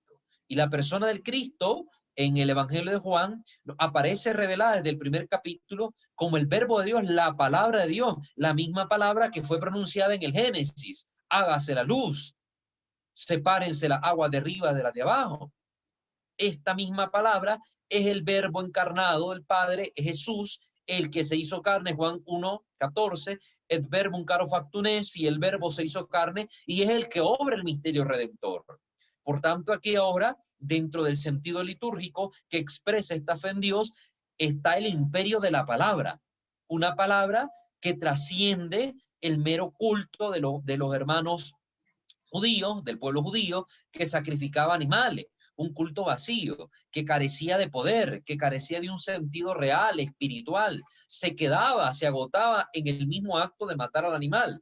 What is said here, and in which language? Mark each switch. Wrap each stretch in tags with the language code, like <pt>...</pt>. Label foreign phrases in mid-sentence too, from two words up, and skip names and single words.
<es>Y la persona del Cristo en el Evangelio de Juan aparece revelada desde el primer capítulo como el verbo de Dios, la palabra de Dios, la misma palabra que fue pronunciada en el Génesis. Hágase la luz, sepárense las aguas de arriba de las de abajo. Esta misma palabra es el verbo encarnado del Padre, es Jesús, el que se hizo carne, Juan 1:14,</es> <la>et verbum caro factum est,</la> <es>y el verbo se hizo carne, y es el que obra el misterio redentor. Por tanto, aquí ahora, dentro del sentido litúrgico que expresa esta fe en Dios, está el imperio de la palabra, una palabra que trasciende el mero culto de los hermanos judíos, del pueblo judío, que sacrificaba animales, un culto vacío, que carecía de poder, que carecía de un sentido real, espiritual, se quedaba, se agotaba en el mismo acto de matar al animal.</es>